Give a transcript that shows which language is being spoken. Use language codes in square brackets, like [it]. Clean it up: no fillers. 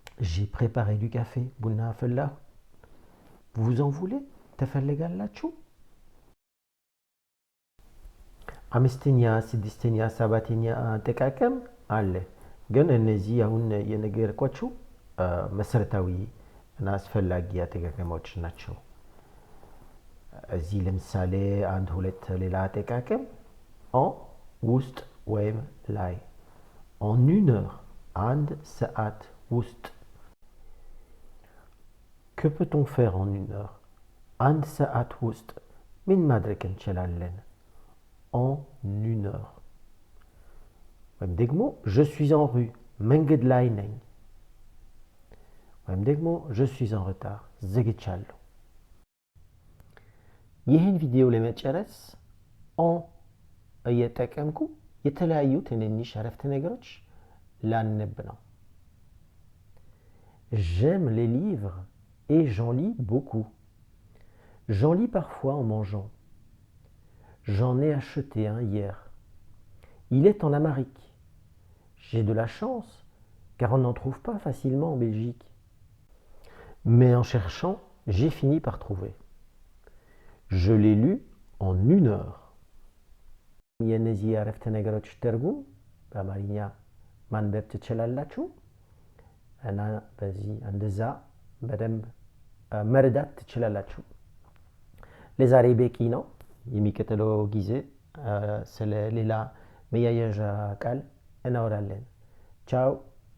[fr] J'ai préparé du café [am] ቡና አፈላሁ። [fr] Vous en voulez? [am] ትፈልጋላችሁ? አምስተኛ፣ ስድስተኛ፣ ሰባተኛ አጠቃቀም አለ። ግን እነዚህ አሁን የነገርኳችሁ መሰረታዊ እና አስፈላጊ አጠቃቀሞች ናቸው። እዚህ ለምሳሌ አንድ ሁለት ሌላ አጠቃቀም en ውስጥ ወይም ላይ [fr] en une heure [am] አንድ ሰዓት [fr] ውስጥ። Que peut-on faire en une heure? [am] አንድ ሰዓት ውስጥ ምን ማድረግ እንችላለን? [fr] En une heure. [am] ወይም ደግሞ [fr] je suis en rue [am] መንገድ ላይ ነኝ። ወይም ደግሞ [fr] je suis en retard [am] ዘግቻለሁ። ይህን ቪዲዮ ለመጨረስ en እየጠቀምኩ የተለያዩ ትንንሽ አረፍተ ነገሮች ላነብ ነው። [fr] J'aime les livres et j'en lis beaucoup. J'en lis parfois en mangeant. J'en ai acheté un hier. Il est en Amérique. J'ai de la chance car on n'en trouve pas facilement en Belgique. Mais en cherchant, j'ai fini par trouver. Je l'ai lu en une heure. [am] የእነዚህ አረፍተ ነገሮች ትርጉም በአማርኛ ማንበብ ትችላላችሁ እና በዚህ እንደዛ በደንብ መረዳት ትችላላችሁ። ለዛሬ በቂ ነው። የሚቀጥለው ጊዜ ስለ ሌላ መያያዣ ቃል እናወራለን። ቻው።